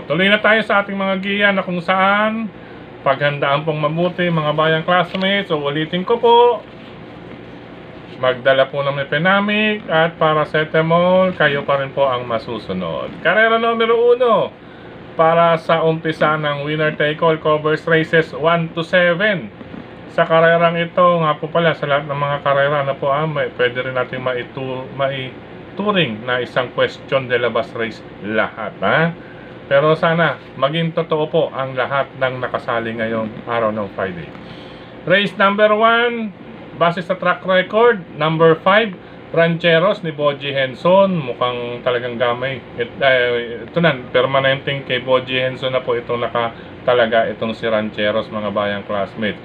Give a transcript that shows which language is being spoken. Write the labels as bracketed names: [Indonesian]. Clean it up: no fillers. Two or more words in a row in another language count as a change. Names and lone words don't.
[Filipino] Tuloy na tayo sa ating mga giya na kung saan paghandaan pong mabuti, mga bayang classmates. So ulitin ko po, magdala po ng mefenamic at paracetamol, kayo pa rin po ang masusunod. Karera numero 1 para sa umpisa ng [English] winner take all covers races 1 to 7. [Filipino] Sa karerang ito nga po pala, sa lahat ng mga karera na po pwede rin natin maituring na isang question de la bus race lahat. Pero sana maging totoo po ang lahat ng nakasali ngayong araw ng Friday. [English] Race number 1, base sa track record, number 5, Rancheros ni Boji Henson. [Filipino] Mukhang talagang gamay. Ito na, permanenteng kay Boji Henson na po itong nakatalaga itong si Rancheros, mga bayang classmates.